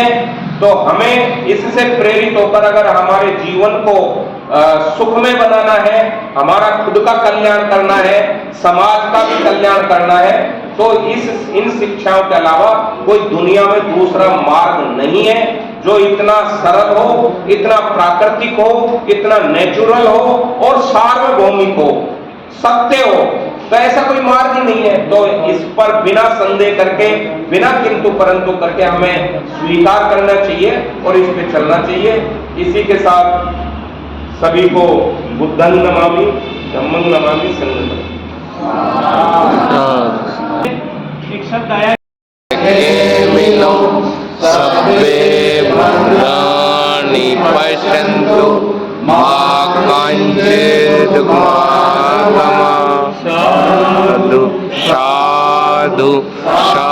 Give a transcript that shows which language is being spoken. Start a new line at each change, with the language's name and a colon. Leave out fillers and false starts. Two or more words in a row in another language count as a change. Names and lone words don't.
Hindi: तो हमें इससे प्रेरित होकर अगर हमारे जीवन को सुखमय बनाना है, हमारा खुद का कल्याण करना है, समाज का भी कल्याण करना है, तो इन शिक्षाओं के अलावा कोई दुनिया में दूसरा मार्ग नहीं है जो इतना सरल हो, इतना प्राकृतिक हो, इतना नेचुरल हो और सार्वभौमिक हो, सत्य हो। तो ऐसा कोई मार्ग ही नहीं है। तो इस पर बिना संदेह करके, बिना किंतु परंतु करके हमें स्वीकार करना चाहिए और इस पे चलना चाहिए। इसी के साथ सभी को
Pali: बुद्धं नमामि, धम्मं नमामि, संघं नमामि।
Hindi: एक शब्द आया
Sanskrit: सर्वे भद्राणि पश्यन्तु मा कञ्चित् दुःखमागम साधु